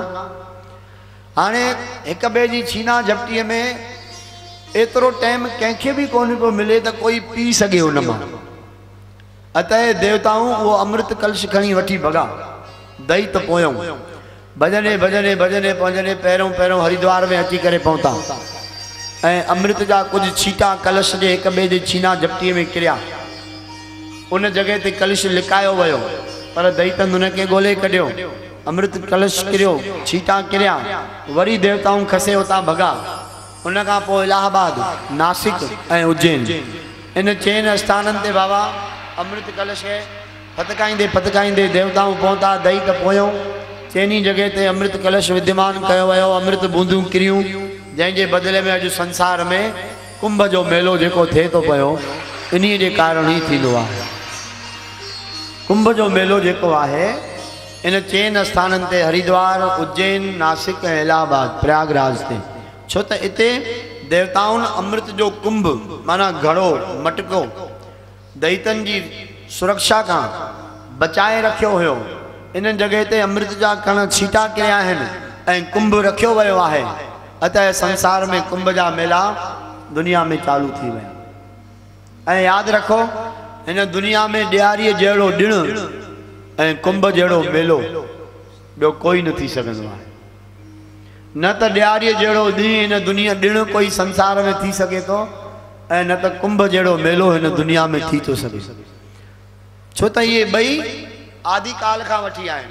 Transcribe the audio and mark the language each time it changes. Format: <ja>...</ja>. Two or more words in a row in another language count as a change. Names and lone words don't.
<sd>हाणे हिक ॿिए जी छीना झपटीअ में एतिरो टाइम कंहिंखे भी कोन पियो मिले त कोई पी सघे उन मां। अतः देवताऊं वो अमृत कलश खणी वठी भगा। दैत पोयों भजने भजने भजने भजने पहिरों पहिरों हरिद्वार में अची करे पहुता ऐं अमृत जा कुछ छीटा कलश जे हिक ॿिए जे छीना झपटीअ में किरिया। उन जगह ते कलश लिकायो वियो पर दैतन उनखे ॻोल्हे कढियो, अमृत कलश किरियो, छीटा किरिया, वरी देवताऊं खसे उतां भगा। उन खां पोइ इलाहाबाद, नासिक ऐं उज्जैन इन 4 स्थाननि ते बाबा अमृत कलश खे फतकाईंदे फतकाईंदे देवताऊं पहुता। दैत पोयों 4 जगह ते अमृत कलश विद्यमान कयो वियो, अमृत बूंदूं किरियूं, जंहिंजे बदले में अॼु संसार में कुंभ जो मेलो जेको थिए तो पियो इन्हीअ जे कारण ही थींदो आहे। कुंभ जो मेलो जेको आहे इन 4 स्थाननि ते हरिद्वार, उज्जैन, नासिक ऐं इलाहाबाद प्रयागराज ते, छो त इते देवताउनि अमृत जो कुंभ माना घड़ो मटको दैतन जी सुरक्षा का बचाए रखियो हुयो। इन जगह ते अमृत जा कण छीटा किरिया आहिनि ऐं कुंभ रखियो वियो आहे। अतः संसार में कुंभ जा मेला दुनिया में चालू थी विया। ऐं याद रखो इन दुनिया में ॾियारीअ जहिड़ो ॾिणु ऐं कुंभ जहिड़ो मेलो ॿियो कोई न थी सघंदो आहे। न त ॾियारीअ जहिड़ो ॾींहुं हिन दुनिया ॾिणु कोई संसार में थी सघे थो ऐं न त कुंभ जहिड़ो मेलो हिन दुनिया में थी थो सघे, छो त इहे ॿई आदि काल खां वठी आहिनि।</sd>